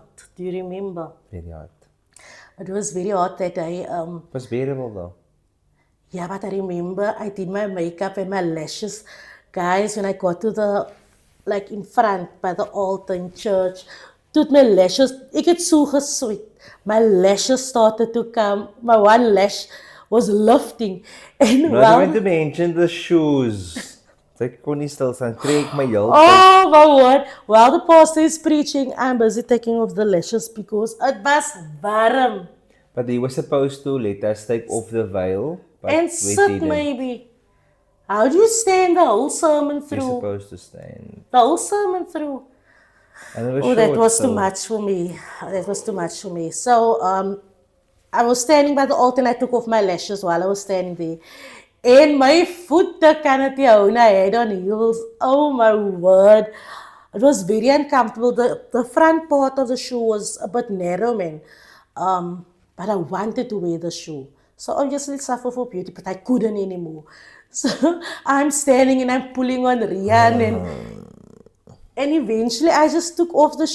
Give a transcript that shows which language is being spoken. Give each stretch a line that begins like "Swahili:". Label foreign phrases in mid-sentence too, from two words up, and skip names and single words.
English: Do you remember? Very hard. It was very hot that day. It was bearable though. Yeah, but I remember I did my makeup and my lashes. Guys, when I got to like in front by the altar in church, took my lashes,
Afrikaans: ik het so gesweet.
English: My lashes started to come. My one lash was lifting. And Not even to well, mention the shoes.
Afrikaans: Ek kon nie stil staan. Trek my heel tyd.
English: oh my word. While the pastor is preaching, I'm busy taking off the lashes because it was warm. But he was supposed to let us take off the veil. But And we sit didn't. maybe. How do you stand the whole sermon You're through? supposed to stand. The whole sermon through. And it was Oh, that short, was too so- much for me. That was too much for me. So, I was standing by the altar and I took off my lashes while I was standing there. And my foot
Afrikaans: kan het nie hou nie.
English: I had on heels. Oh my word. It was very uncomfortable. The front part of the shoe was a bit narrow, man. But I wanted to wear the shoe. So obviously it suffered for beauty, but I couldn't anymore. So I'm standing and I'm pulling on Rian and eventually I just took off the